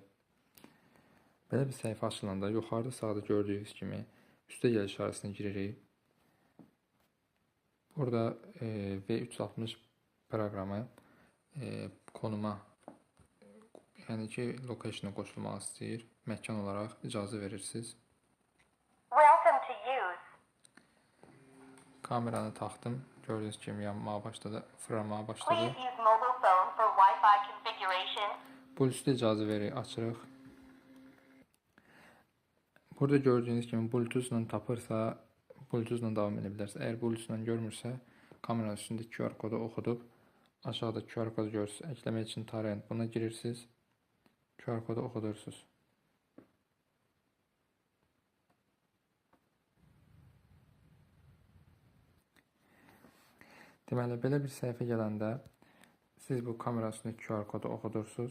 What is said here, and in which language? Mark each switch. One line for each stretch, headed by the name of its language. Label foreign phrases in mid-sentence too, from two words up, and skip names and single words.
Azerbaijani: Belə bir səhifə açılanda yuxarıda sağda gördüyünüz kimi üstəgəl işarəsinə giririk. Burada V360 proqramı konuma, yəni ki, location'a qoşulmaq istəyir. Məkan olaraq icazə verirsiniz.
English: Welcome to use.
Azerbaijani: Kameranı taxdım. Gördüyünüz kimi yanmağa başladı, fırlanmağa başladı.
English: Please use mobile phone for Wi-Fi configuration.
Azerbaijani: Bluetooth icazə veririk, açırıq. Burada gördüyünüz kimi Bluetooth-la tapırsa, Bluetooth-la davam edə bilərsiniz. Əgər Bluetooth-la görmürsə, kameranın üstündə QR kodu oxudub, aşağıda QR kodu görürsünüz.
Turkish: Əkləmək üçün tarayın.
Azerbaijani: Buna girirsiniz, QR kodu oxudursunuz. Deməli, belə bir səhifə gələndə siz bu kamera üstündə QR kodu oxudursunuz.